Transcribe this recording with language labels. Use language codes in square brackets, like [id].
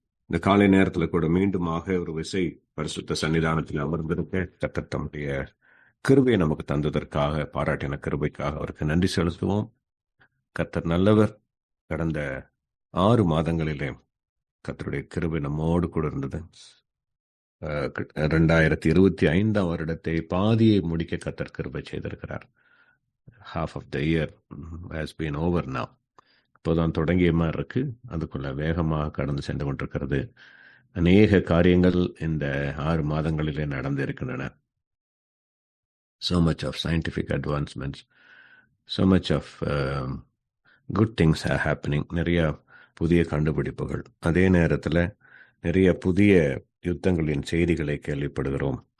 [ta] இந்த காலை நேரத்தில் கூட மீண்டுமாக ஒரு விசை பரிசுத்த சன்னிதானத்தில் அமர்ந்திருக்க கர்த்தர் தம்முடைய கிருபையை நமக்கு தந்ததற்காக, பாராட்டின கிருபைக்காக அவருக்கு நன்றி செலுத்துவோம். கர்த்தர் நல்லவர். கடந்த 6 மாதங்களிலே கர்த்தருடைய கிருபை நம்மோடு கூட இருந்தது. 2025 வருடத்தை பாதியை முடிக்க கர்த்தர் கிருபை செய்திருக்கிறார். [en] Half of the year has been over now. [ta] இப்போதான் தொடங்கிய மாதிரி இருக்கு. அதுக்குள்ள வேகமாக கடந்து சென்று கொண்டிருக்கிறது. அநேக காரியங்கள் இந்த 6 மாதங்களிலே நடந்திருக்கின்றன. [en] So much of scientific advancements, so much of good things are happening. [ta] நிறைய புதிய கண்டுபிடிப்புகள். அதே நேரத்தில் நிறைய புதிய யுத்தங்களின் செய்திகளை கேள்விப்படுகிறோம்.